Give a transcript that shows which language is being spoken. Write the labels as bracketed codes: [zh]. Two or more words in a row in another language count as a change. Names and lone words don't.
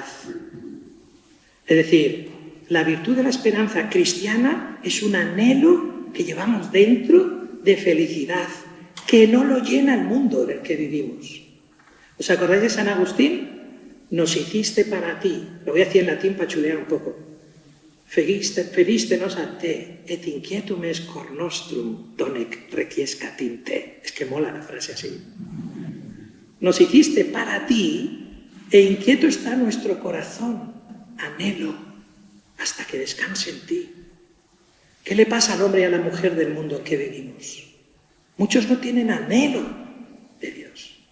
[es] Es decir, la virtud de la esperanza cristiana es un anhelo que llevamos dentro de felicidad, que no lo llena el mundo en el que vivimos. ¿Os acordáis de San Agustín? Nos hiciste para ti. Lo voy a decir en latín para chulear un poco. [la] Feliiste nos a te, et inquietum es cor nostrum, donec requiescatim te. [es] Es que mola la frase así. Nos hiciste para ti, e inquieto está nuestro corazón. Anhelo hasta que descanse en ti. ¿Qué le pasa al hombre y a la mujer del mundo en que vivimos? Muchos no tienen anhelo de Dios.